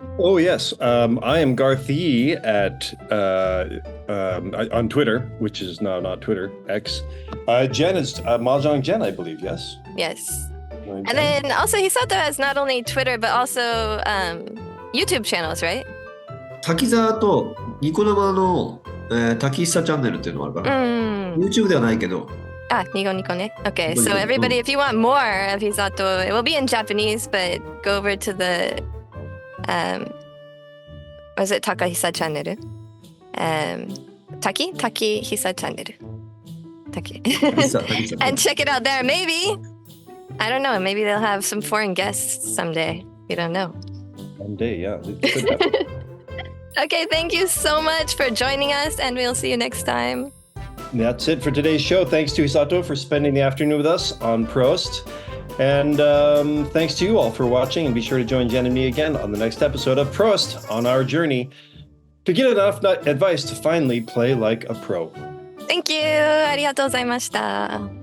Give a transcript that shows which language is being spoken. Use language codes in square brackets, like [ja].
[en] Oh yes, I am Garth E at on Twitter, which is now not Twitter, X. Jen is Mahjong Jen, I believe. Yes. Yes. And then also Hisato has not only Twitter but also YouTube channels, right? [ja] 滝沢とニコ生の、滝久チャンネルっていうのがあるから、YouTube ではないけど。 [en] Nico ne. Okay, so everybody, if you want more of Hisato, it will be in Japanese, but go over to the was it Takahisa channel? Taki Hisa channel. Taki. And check it out there. Maybe I don't know. Maybe they'll have some foreign guests someday. We don't know. One day, yeah. It could happen. Okay, thank you so much for joining us, and we'll see you next time. That's it for today's show. Thanks to Hisato for spending the afternoon with us on Prost. And thanks to you all for watching. And be sure to join Jen and me again on the next episode of Prost on our journey to get enough advice to finally play like a pro. Thank you. [ja] ありがとうございました。